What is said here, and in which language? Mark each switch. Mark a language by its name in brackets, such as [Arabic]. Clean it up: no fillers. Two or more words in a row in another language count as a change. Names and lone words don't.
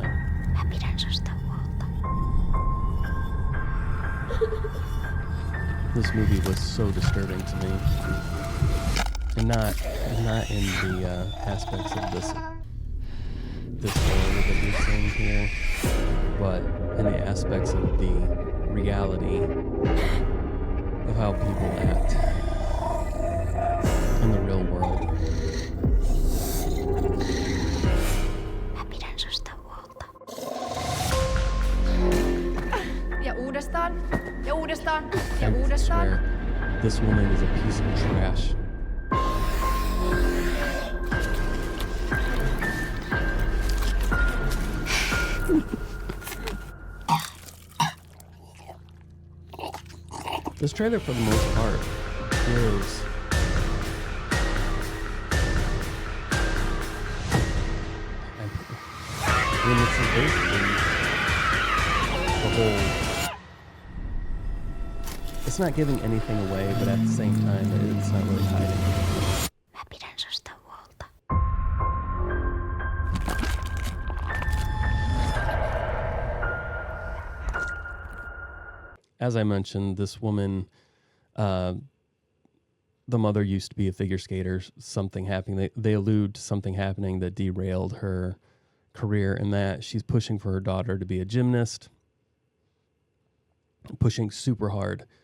[Finnish] Mä pidän susta huolta. [English] This movie was so disturbing to me. And not in the aspects of this horror that we're seeing here, but in the aspects of the reality of how people act in the real world. [Finnish] Mä pidän susta huolta. Ja uudestaan, ja uudestaan, ja [English] I [Finnish] uudestaan. [English] swear, this woman is a piece of trash. This trailer, for the most part, is this is basically the whole. It's not giving anything away, but at the same time, it's not really hiding. [Finnish] Mä pidän susta huolta. [English] As I mentioned, this woman, the mother used to be a figure skater. Something happening. They allude to something happening that derailed her career, and that she's pushing for her daughter to be a gymnast, pushing super hard.